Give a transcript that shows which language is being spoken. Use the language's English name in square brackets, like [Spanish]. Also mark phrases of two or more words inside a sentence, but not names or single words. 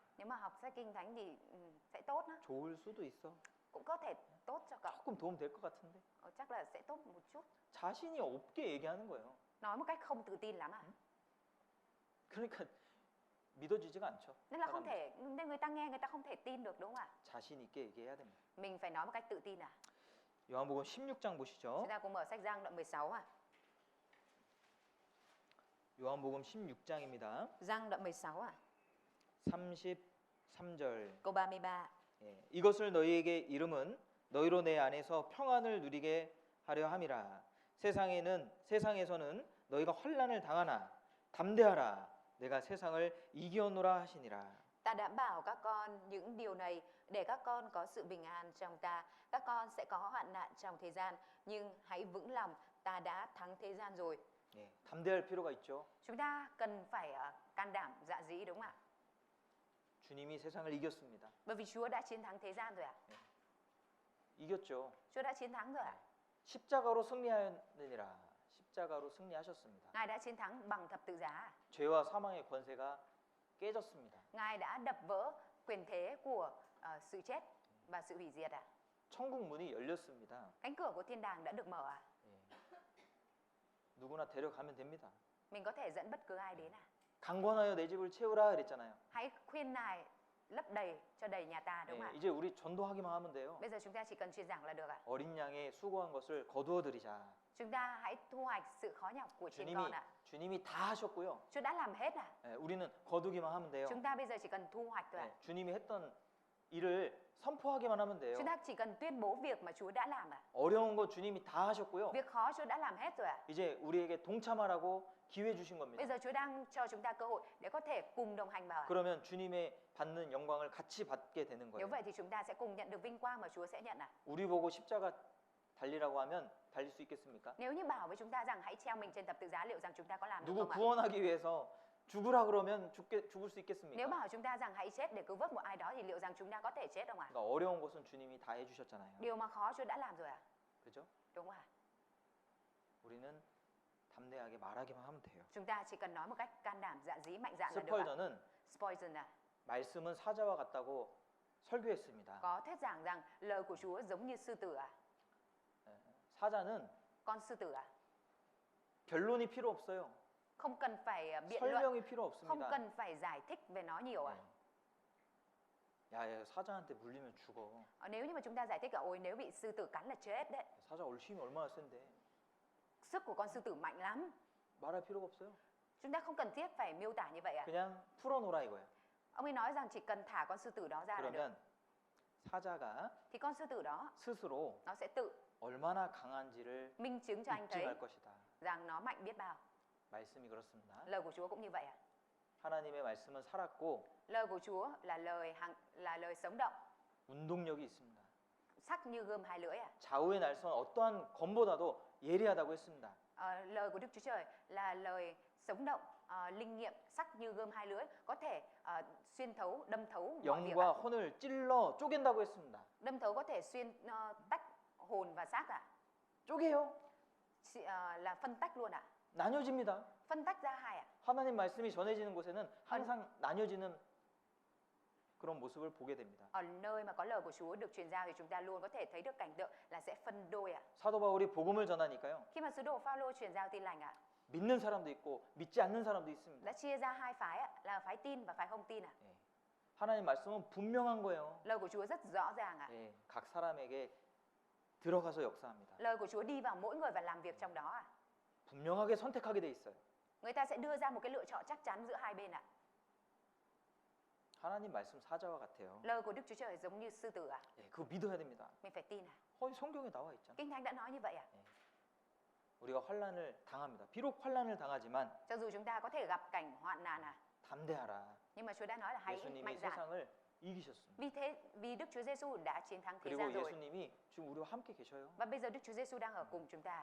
[Vietnamese] Nếu mà học sách Kinh Thánh thì sẽ tốt á. [Korean] 좋을 수도 있어. [Vietnamese] Cũng có thể tốt cho cậu. [Korean] 조금 도움 될 것 같은데. [Vietnamese] Chắc là sẽ tốt một chút. [Korean] 자신이 없게 얘기하는 거예요. [Vietnamese] Nói một cách không tự tin lắm ạ. [Korean] 그러니까 믿어지지가 않죠. [Vietnamese] Nên là không [Korean] 사람들이. [Vietnamese] thể, nên người ta nghe người ta không thể tin được đúng không ạ? [Korean] 자신 있게 얘기해야 됩니다. [Vietnamese] Mình phải nói một cách tự tin ạ. [Korean] 요한복음 16장 보시죠. [Vietnamese] Chúng ta cùng mở sách Giăng đoạn 16 ạ. [Korean] 요한복음 16장입니다. [Vietnamese] Giăng đoạn 16 ạ. [Korean] 33절. [Vietnamese] Câu 33. [Korean] 예, 이것을 너희에게 이름은 너희로 내 안에서 평안을 누리게 하려 함이라. 세상에서는 너희가 환난을 당하나 담대하라. 내가 세상을 이기었노라 하시니라. [Vietnamese] Ta đã bảo các con những điều này để các con có sự bình an trong ta. Các con sẽ có hoạn nạn trong thế gian, nhưng hãy vững lòng, ta đã thắng thế gian rồi. [Korean] 예, 담대할 필요가 있죠. [Vietnamese] Chúng ta cần phải can đảm, dạ dĩ, đúng không ạ? [Korean] 주님이 세상을 이겼습니다. [Vietnamese] Bởi vì Chúa đã chiến thắng thế gian rồi ạ. [Korean] 이겼죠. [Vietnamese] Chúa đã chiến thắng rồi ạ. [Korean] 십자가로 승리하였느니라. 십자가로 승리하셨습니다. [Vietnamese] Ngài đã chiến thắng bằng thập tự giá. [Korean] 죄와 사망의 권세가 깨졌습니다. [Vietnamese] Ngài đã đập vỡ quyền thế của sự chết và sự hủy diệt ạ. [Korean] 천국 문이 열렸습니다. [Vietnamese] Cánh cửa của thiên đàng đã được mở ạ. [Korean] 예. 누구나 데려가면 됩니다. [Vietnamese] Mình có thể dẫn bất cứ ai đến ạ. [Korean] 강권하여 내 집을 채우라 그랬잖아요. [Vietnamese] Hãy khuyên nài lấp đầy cho đầy nhà ta, đúng [Korean] 예, [Vietnamese] không ạ? [Korean] 이제 우리 전도하기만 하면 돼요. [Vietnamese] Bây giờ chúng ta chỉ cần truyền giảng là được ạ. [Korean] 어린 양의 수고한 것을 거두어 드리자. [Vietnamese] Chúng ta hãy thu hoạch sự khó nhọc của chiên [Korean] 주님이 [Vietnamese] con ạ. [Korean] 주님이 다 하셨고요. [Vietnamese] Chúa đã làm hết ạ. [Korean] 예, 우리는 거두기만 하면 돼요. [Vietnamese] Chúng ta bây giờ chỉ cần thu hoạch thôi ạ. [Korean] 예, 주님이 했던 일을 선포하기만 하면 돼요. [Vietnamese] Chúng ta chỉ cần tuyên bố việc mà Chúa đã làm ạ. [Korean] 어려운 거 주님이 다 하셨고요. [Vietnamese] Việc khó Chúa đã làm hết rồi ạ. [Korean] 이제 우리에게 동참하라고 기회 주신 겁니다. [Vietnamese] Bây giờ Chúa đang cho chúng ta cơ hội để có thể cùng đồng hành vào ạ. [Korean] 그러면 주님의 받는 영광을 같이 받게 되는 [Vietnamese] Nếu [Korean] 거예요. [Vietnamese] vậy thì chúng ta sẽ cùng nhận được vinh quang mà Chúa sẽ nhận ạ. [Korean] 우리 보고 십자가 달리라고 하면 달릴 수 있겠습니까? [Vietnamese] Nếu như bảo với chúng ta rằng hãy treo mình trên thập tự giá, liệu rằng chúng ta có làm được [Korean] 누구 [Vietnamese] không ạ? [Korean] 구원하기 위해서 죽으라 그러면 죽을 수 [Vietnamese] Nếu [Korean] 있겠습니까? [Vietnamese] bảo chúng ta rằng hãy chết để cứu vớt một ai đó thì liệu rằng chúng ta có thể chết không ạ? [Korean] 그러니까 어려운 것은 주님이 다 해주셨잖아요. [Vietnamese] Điều mà khó Chúa đã làm rồi ạ. [Korean] 그죠? [Vietnamese] Đúng không ạ? [Korean] 우리는 담대하게 말하기만 하면 돼요. [Vietnamese] Chúng ta chỉ cần nói một cách can đảm, dạ dĩ, mạnh dạn là được ạ. [Korean] 스펄전은 [Vietnamese] Spurgeon ạ. [Korean] 말씀은 사자와 같다고 설교했습니다. [Vietnamese] Có thuyết giảng rằng lời của Chúa giống như sư tử ạ. [Korean] 사자는 [Vietnamese] Con sư tử ạ. [Korean] 결론이 필요 없어요. [Vietnamese] Không cần phải biện luận, [Korean] 설명이 필요 [Vietnamese] không [Korean] 없습니다. [Vietnamese] cần phải giải thích về nó nhiều ạ. [Korean] 야, 사자한테 물리면 죽어. [Vietnamese] Nếu như mà chúng ta giải thích là ôi nếu bị sư tử cắn là chết đấy. [Korean] 사자 힘이 얼마나 센데. [Vietnamese] Sức của con sư tử mạnh lắm. [Korean] 말할 필요가 없어요. [Vietnamese] Chúng ta không cần thiết phải miêu tả như vậy ạ. [Korean] 그냥 풀어놓으라 이거야. [Vietnamese] Ông ấy nói rằng chỉ cần thả con sư tử đó ra là được. [Korean] 그러면 사자가 [Vietnamese] Thì con sư tử đó [Korean] 스스로 [Vietnamese] nó sẽ tự [Korean] 얼마나 강한지를 [Vietnamese] minh chứng cho anh thấy [Korean] 입증할 것이다. [Vietnamese] rằng nó mạnh biết bao. [Korean] 말씀이 그렇습니다. [Vietnamese] Lời của Chúa cũng như vậy ạ. [Korean] 하나님의 말씀은 살았고 [Vietnamese] Lời của Chúa là lời sống động, [Korean] 운동력이 있습니다. [Vietnamese] sắc như gươm hai lưỡi ạ. [Korean] 좌우의 날선 어떠한 검보다도 예리하다고 했습니다. [Vietnamese] Lời của Đức Chúa Trời là lời sống động, linh nghiệm, sắc như gươm hai lưỡi, có thể xuyên thấu, đâm thấu mọi việc ạ. [Korean] 영과 혼을 찔러 쪼갠다고 했습니다. [Vietnamese] Đâm thấu có thể tách hồn và xác ạ. [Korean] 쪼개요. [Vietnamese] Là phân tách luôn ạ. [Korean] 나뉘어집니다. [Vietnamese] Phân tách ra hai ạ. [Korean] 하나님 말씀이 전해지는 곳에는 항상 나뉘어지는 그런 모습을 보게 됩니다. [Vietnamese] Ở nơi mà có lời của Chúa được truyền giao thì chúng ta luôn có thể thấy được cảnh tượng là sẽ phân đôi ạ. [Korean] 사도 바울이 복음을 전하니까요. [Vietnamese] Khi mà sứ đồ Phaolô truyền giao tin lành ạ, [Korean] 믿는 사람도 있고 믿지 않는 사람도 있습니다. [Vietnamese] đã chia ra hai phái ạ, là phái tin và phái không tin ạ. [Korean] 예. 하나님 말씀은 분명한 거예요. [Vietnamese] Lời của Chúa rất rõ ràng ạ. [Korean] 예. 각 사람에게 들어가서 역사합니다. [Vietnamese] Lời của Chúa đi vào mỗi người và làm việc trong đó ạ. [Korean] 분명하게 선택하게 돼 있어요. [Vietnamese] Người ta sẽ đưa ra một cái lựa chọn chắc chắn giữa hai bên ạ. [Korean] 하나님 말씀 사자와 같아요. [Vietnamese] Lời của Đức Chúa Trời giống như sư tử ạ. [Korean] 예, 그거 믿어야 됩니다. [Vietnamese] Mình phải tin ạ. [Korean] 성경에 나와 있잖아요. [Vietnamese] Kinh Thánh đã nói như vậy ạ. [Korean] 우리가 환난을 당합니다. 비록 환난을 당하지만 [Vietnamese] Cho dù chúng ta có thể gặp cảnh hoạn nạn ạ, [Korean] 담대하라. [Vietnamese] nhưng mà Chúa đã nói là hãy [Korean] 예수님이 [Vietnamese] mạnh dạn. [Korean] 세상을 이기셨습니다. [Vietnamese] Vì Đức Chúa Giêsu đã chiến thắng thế [Korean] 그리고 [Vietnamese] gian rồi. [Korean] 예수님이 지금 우리와 함께 계셔요. [Vietnamese] Và bây giờ Đức Chúa Giêsu đang ở cùng chúng ta.